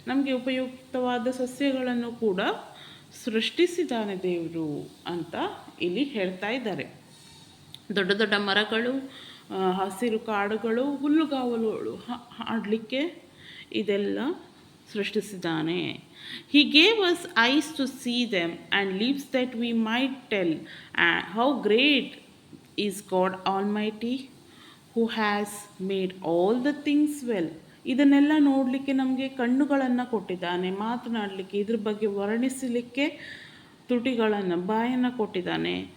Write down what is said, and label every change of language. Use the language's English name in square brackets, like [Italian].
[Kannada] ನಮಗೆ ಉಪಯುಕ್ತವಾದ ಸಸ್ಯಗಳನ್ನು ಕೂಡ ಸೃಷ್ಟಿಸಿದ್ದಾನೆ ದೇವರು ಅಂತ ಇಲ್ಲಿ ಹೇಳ್ತಾ ಇದ್ದಾರೆ. ದೊಡ್ಡ ದೊಡ್ಡ ಮರಗಳು, ಹಸಿರು ಕಾಡುಗಳು, ಹುಲ್ಲುಗಾವಲುಗಳು ಆಡಲಿಕ್ಕೆ ಇದೆಲ್ಲ ಸೃಷ್ಟಿಸಿದ್ದಾನೆ. [English] He gave us eyes to see them and lips that we might tell how great is God Almighty, who has made all the things well. [Kannada] ಇದನ್ನೆಲ್ಲ ನೋಡಲಿಕ್ಕೆ ನಮಗೆ ಕಣ್ಣುಗಳನ್ನು ಕೊಟ್ಟಿದ್ದಾನೆ, ಮಾತನಾಡಲಿಕ್ಕೆ, ಇದ್ರ ಬಗ್ಗೆ ವರ್ಣಿಸಲಿಕ್ಕೆ ತುಟಿಗಳನ್ನು, ಬಾಯನ್ನು ಕೊಟ್ಟಿದ್ದಾನೆ.